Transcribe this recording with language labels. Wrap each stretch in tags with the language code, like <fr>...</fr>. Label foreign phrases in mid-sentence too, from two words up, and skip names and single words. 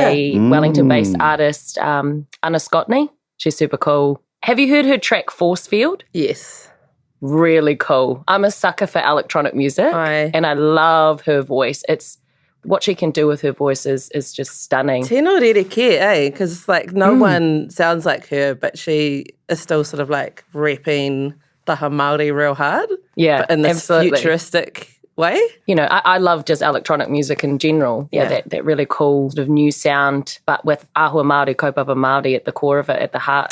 <en>a Wellington-based artist, Anna Scottney. She's super cool. Have you heard her track Force Field? Yes. Really cool. I'm a sucker for electronic music, Aye. and I love her voice. It's what she can do with her voice is just stunning.</en> <mi>Tēnā rereke,</mi> <en>eh? Because like no one sounds like her, but she is still sort of like rapping</en> <mi>taha Māori</mi> <en>real hard. Yeah, but in this absolutely. futuristic way. You know, I love just electronic music in general. Yeah. That really cool sort of new sound, but with</en> <mi>Ahua Māori, kaupapa Māori</mi> <en>at the core of it, at the heart.</en>